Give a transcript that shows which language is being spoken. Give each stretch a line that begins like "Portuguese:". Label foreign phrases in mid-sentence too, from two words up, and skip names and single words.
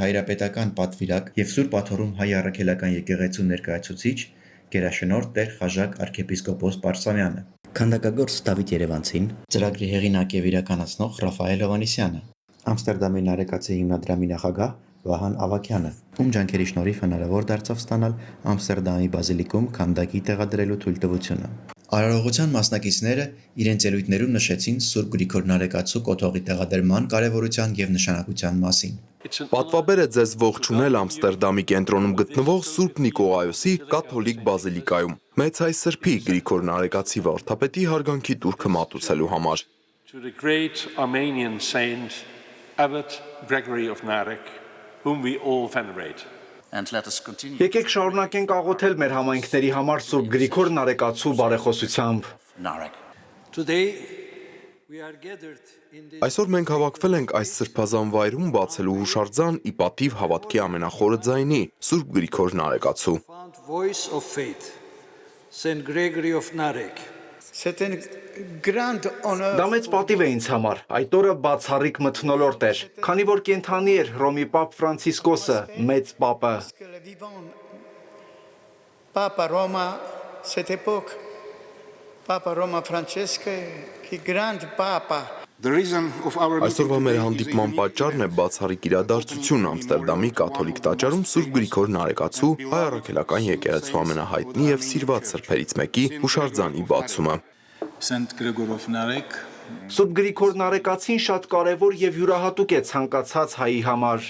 Armenian: հայրապետական պատվիրակ եւ Սուրբ Աթոռում հայ առաքելական եկեղեցու ներկայացուցիչ գերաշնորհ Տեր Խաժակ arczepiskopos Պարսամյանը, քանդակագործ Դավիթ Երևանցին, ծրագրի հեղինակ եւ իրականացնող Ռաֆայել Հովանեսյանը, Ամստերդամի Նարեկացի հիմնադրամի նախագահ Վահան Ավակյանը, ում ջանքերի շնորհիվ հնարավոր դարձավ ստանալ Ամստերդամի բազիլիկում քանդակի տեղադրելու թույլտվությունը։ Արարողության մասնակիցները իրենց ելույթներում նշեցին Սուրբ Գրիգոր Նարեկացու կոթողի տեղադրման կարևորության եւ նշանակության մասին։ Պատվաբեր է ձեզ ողջունել Ամստերդամի կենտրոնում գտնվող Սուրբ Նիկողայոսի կաթոլիկ բազիլիկայում մեծ հայ սրբի Գրիգոր Նարեկացի վարդապետի հարգանքի տուրքը մատուցելու համար։
English: Whom we all venerate.
Armenian: Եկեք շարունակենք աղոթել մեր համայնքների համար Սուրբ Գրիգոր Նարեկացու բարեխոսությամբ։ Այսօր մենք հավաքվել ենք այս սրբազան վայրում բացելու հուշարձան ի պատիվ հավատքի ամենախորը ձայնի Սուրբ Գրիգոր Նարեկացու։ Դա մեծ պատիվ է ինձ համար, այդ օրը բացառիկ մթնոլորտ էր, քանի որ կենդանի էր Հռոմի Պապ Ֆրանցիսկոսը, մեծ պապը։
French: Papa Roma, cette époque, Papa Roma Francesco, qui grand papa.
Armenian: Այսօրվա մեր հանդիպման պատճառն է բացառիկ իրադարձություն Ամստերդամի կաթոլիկ տաճարում Սուրբ Գրիգոր Նարեկացու հայ առաքելական եկեղեցու ամենահայտնի եւ սիրված սրբերից մեկի հուշարձանի բացումը։ Սուրբ Գրիգոր Նարեկացին շատ կարևոր եւ յուրահատուկ է ցանկացած հայի համար։